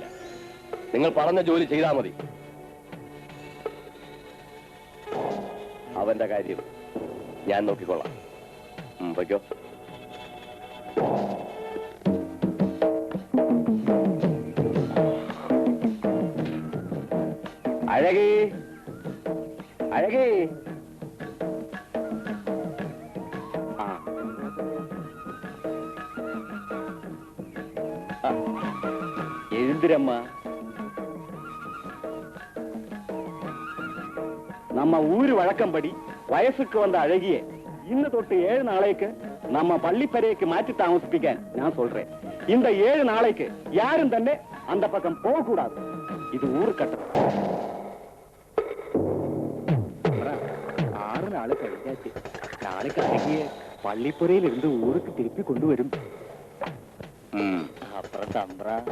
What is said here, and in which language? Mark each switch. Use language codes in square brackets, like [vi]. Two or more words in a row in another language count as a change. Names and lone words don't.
[ml] നിങ്ങൾ പറഞ്ഞ ജോലി ചെയ്താൽ മതി. അവന്റെ കാര്യം ഞാൻ നോക്കിക്കൊള്ളാം. വയ്ക്കോ. അഴകി, അഴകി. [ta] எழுந்திரம்மா. நம்ம ஊரு வழக்கம்படி வயசுக்கு வந்த அழகிய இன்னு தொட்டு 7 நாளைக்கு நம்ம பள்ளிப்பறைக்கு மாற்றி தாமசிப்பிக்க நான் சொல்றேன். இந்த 7 நாளைக்கு யாரும் തന്നെ அந்த பக்கம் போக கூடாது. இது ஊரு கட்டம். 6 நாள் കഴിഞ്ഞാச்சு. நாளைக்கு அழகிய பள்ளிப்புறையில் இருந்து ஊருக்கு திருப்பி கொண்டு வரும். அப்புறம் தம்பரா